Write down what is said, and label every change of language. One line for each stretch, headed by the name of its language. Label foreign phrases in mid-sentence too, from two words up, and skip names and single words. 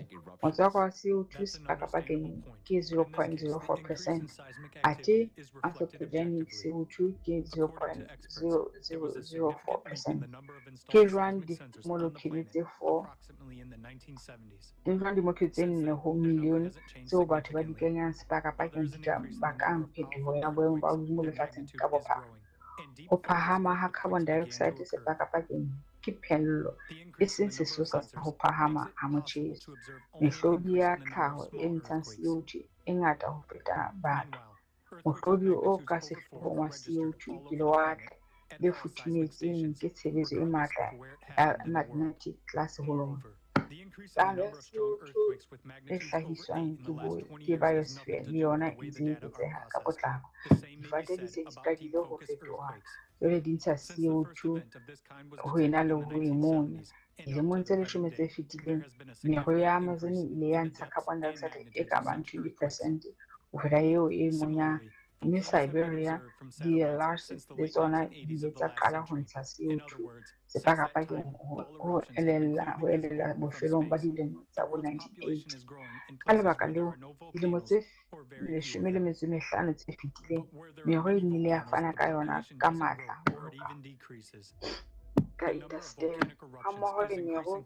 Southern Sotho: Motswako wa CO2 sepakapakeng ke 0.04%, athe
English: anthropogenic CO2
Southern Sotho: ke 0.004%. Ke jwang dimolekule tse 4 ho milione tseo batho ba di kenyang sepakapakeng di ka bakang phetoho ya boemo ba lehodimo lefatsheng ka bophara. Ho phahama ha
English: carbon dioxide
Southern Sotho: sepakapakeng ke phehello, e seng sesosa sa ho phahama ha motjheso. Mehlodi ya tlhaho e ntshang CO2 e ngata ho feta batho. Mohlodi o ka sehloohong wa CO2 ke lewatle le futhumetseng ke tshebetso e matla ya magnetic tlase ho lona. Palo ya CO2 e hlahiswang ke biosphere le yona e ntse e eketseha ka potlako. Difate di se di qadile ho fetoha, jwale di ntsha CO2 ho ena le ho e monya. Dilemong tse 10 tse fetileng, meru ya Amazon e ile ya ntsha
English: carbon dioxide
Southern Sotho: e ka bang 20% ho feta eo e monyang, mme Siberia, DLRs le tsona di ile tsa qala ho ntsha CO2 sepakapakeng ho elella bofelong ba dilemo tsa bo-1980. Ka lebaka leo, dilemo tse 15 tse fetileng, meru e nnile ya fana ka yona ka matla ka indasteri, hammoho le meru.